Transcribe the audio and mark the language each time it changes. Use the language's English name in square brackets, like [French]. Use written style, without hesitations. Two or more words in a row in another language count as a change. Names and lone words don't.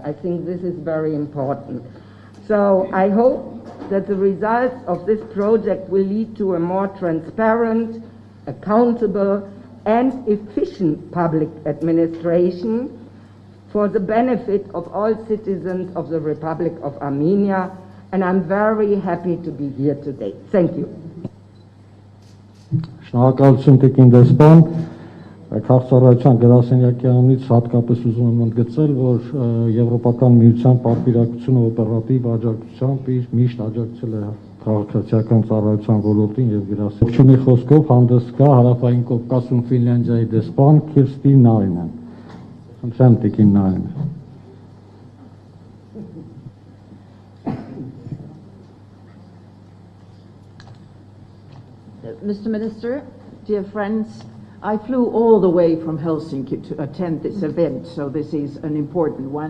[English] I think this is very important. So I hope that the results of this project will lead to a more transparent, accountable, and efficient public administration for the benefit of all citizens of the Republic of Armenia, and I'm very happy to be here today. Thank you. [Armenian] Շնորհակալություն Տիկին դեսպան, քաղաքացիական գրասենյակի անունից հատկապես ուզում եմ ընդգծել, որ Եվրոպական միության պատվիրակությունը օպերատիվ աջակցությամբ իր միշտ աջակցել է քաղաքացիական ծառայության ոլորտին եւ գրասենյակի խոսքով հանդես կա Հարավային Կովկասում Ֆինլանդիայի դեսպան Քիրստի Նարինեն։ Խնդրեմ Տիկին Նարինեն։ [English] Mr. Minister, dear friends, I flew all the way from Helsinki to attend this event, so this is an important one.